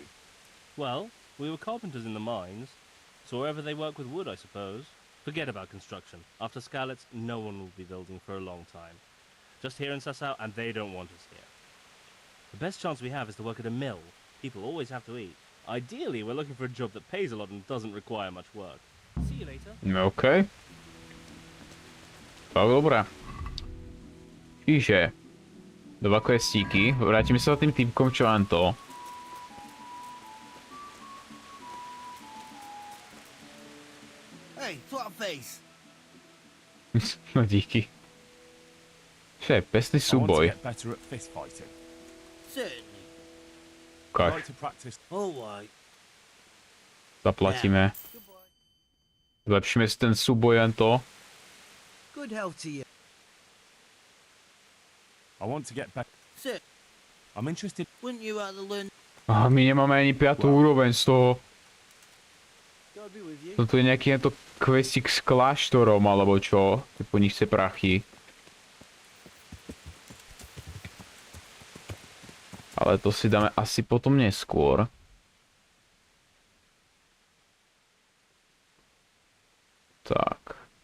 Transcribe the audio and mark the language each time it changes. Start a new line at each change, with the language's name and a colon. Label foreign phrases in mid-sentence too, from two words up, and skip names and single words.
English: Well, we were carpenters in the mines, so wherever they work with wood, I suppose. Forget about construction. After Skalitz, no one will be building for a long time. Just here in Sassau, and they don't want us here. The best chance we have is to work at a mill. People always have to eat. Ideally, we're looking for a job that pays a lot and doesn't require much work. See you later.
Slovak: OK. Tak dobré. Čiže 2 questíky. Vrátime sa tým týpkom, čo len to.
English: Hey, face.
Slovak: No díky. Čo je pestný súboj? Ukáž. Zaplatíme. Zlepšíme si ten súboj len to.
English: Good health to you. I want to get back. Sit. I'm interested. Wouldn't you rather learn?
Slovak: Aha, my nemáme ani 5. úroveň z toho.
English: God be with you.
Slovak: Toto je nejaký tento questík s kláštorom, alebo čo? Ty po nich chce prachy. Ale to si dáme asi potom neskôr. Tak.